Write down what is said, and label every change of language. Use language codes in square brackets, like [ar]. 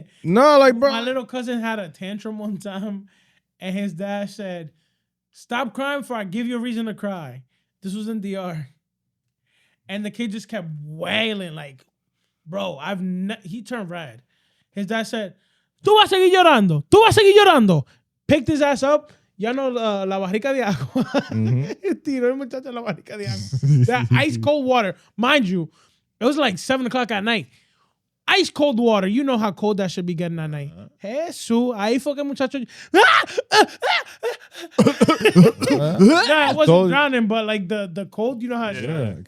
[en] Bro. my little cousin had a tantrum one time, and his dad said, "Stop crying before I give you a reason to cry." This was in DR, and the kid just kept wailing like, "Bro, he turned red." [es] His dad said, "Tú vas a seguir llorando. Tú vas a seguir llorando." [en] Picked his ass up. [es] Ya no la barrica de agua. Tiró el muchacho la barrica de agua. [en] That ice cold water, mind you. It was like 7 o'clock at night. Ice cold water. You know how cold that should be getting at night. Jesús. [es] Ahí fue que el muchacho. [en] Nah, it wasn't drowning, but like the cold, you know how it